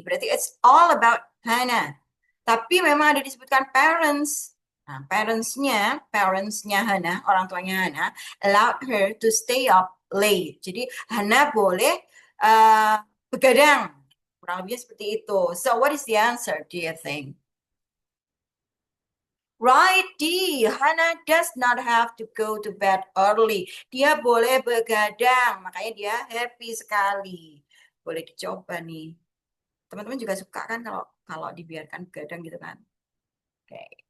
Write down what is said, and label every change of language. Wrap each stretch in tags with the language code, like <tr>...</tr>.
<id>Berarti</id> <en>it's all about Hannah.</en> <id>Tapi memang ada disebutkan parents. Nah, parentsnya Hannah, orang tuanya Hannah,</id> <en>allowed her to stay up late.</en> <id>Jadi Hannah boleh begadang. Kurang lebih seperti itu.</id> <en>So what is the answer, do you think? Right, D. Hannah does not have to go to bed early.</en> <id>Dia boleh begadang, makanya dia happy sekali. Boleh dicoba nih. Teman-teman juga suka kan kalau dibiarkan begadang gitu kan. Oke.</id>